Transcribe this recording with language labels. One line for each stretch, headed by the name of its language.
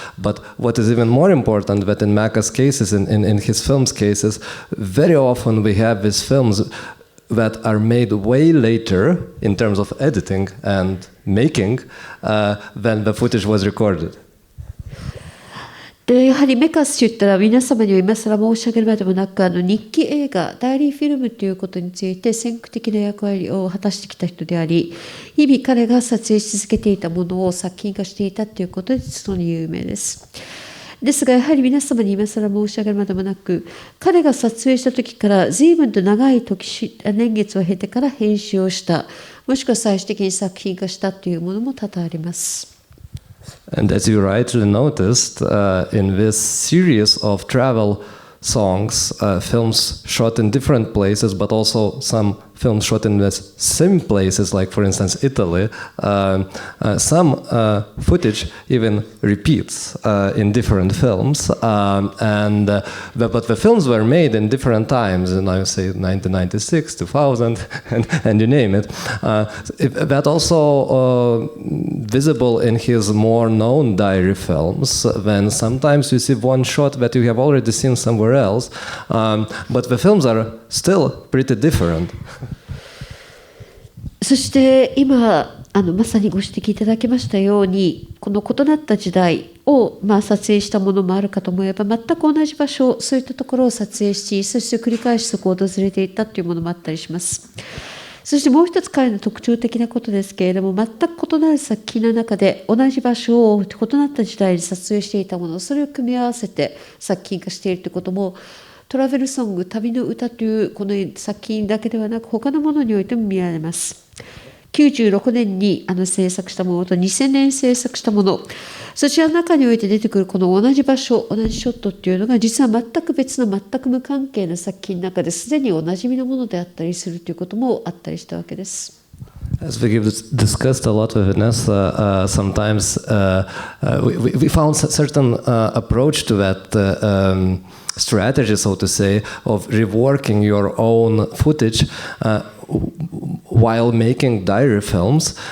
English: But what is even more important, that in Maka's cases, in his films cases, very often we have these films that are made way later in terms of editing and making than the footage was recorded.
Japanese: でやはりメカスといったら皆様には今更申し上げるまでもなく日記映画ダイリーフィルムということについて先駆的な役割を果たしてきた人であり日々彼が撮影し続けていたものを作品化していたということで実に有名です。ですがやはり皆様に今更申し上げるまでもなく彼が撮影した時から随分と長い年月を経てから編集をしたもしくは最終的に作品化したというものも多々あります。
English: And as you rightly noticed, in this series of travel songs, films shot in different places, but also some films shot in the same places, like for instance Italy, some footage even repeats in different films, but the films were made in different times, and I would say 1996, 2000, and you name it. That also visible in his more known diary films, when sometimes you see one shot that you have already seen somewhere else, but the films are still pretty different.
Japanese: そして今まさにご指摘いただきましたようにこの異なった時代を撮影したものもあるかと思えば全く同じ場所そういったところを撮影しそして繰り返しそこを訪れていったというものもあったりします。そしてもう一つ彼の特徴的なことですけれども全く異なる作品の中で同じ場所を異なった時代に撮影していたものそれを組み合わせて作品化しているということもトラベルソング旅の歌というこの作品だけではなく他のものにおいても見られます。 96年に制作したものと2000年制作したものそちらの中において出てくるこの同じ場所同じショットっていうのが実は全く別の全く無関係な作品の中ですでにおなじみのものであったりするということもあったりしたわけです。
English: As we discussed a lot with Inesa, sometimes we found a certain approach to that strategy, so to say, of reworking your own footage while making diary films.